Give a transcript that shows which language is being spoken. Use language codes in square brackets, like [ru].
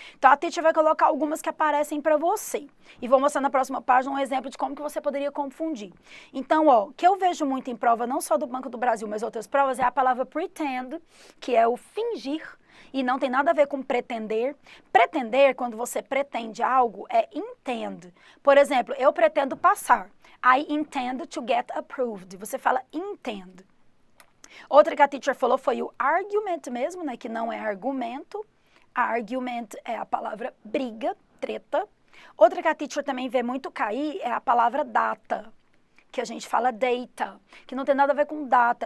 [pt] Então a teacher vai colocar algumas que aparecem para você. E vou mostrar na próxima página um exemplo de como que você poderia confundir. Então, ó, o que eu vejo muito em prova, não só do Banco do Brasil, mas outras provas, é a palavra pretend, que é o fingir, e não tem nada a ver com pretender. Pretender, quando você pretende algo, é intend. Por exemplo, eu pretendo passar. [en] I intend to get approved. [pt] Você fala intend. Outra que a teacher falou foi o argument mesmo, né, que não é argumento. Argument é a palavra briga, treta. Outra que a teacher também vê muito cair é a palavra data, que a gente fala data, que não tem nada a ver com data.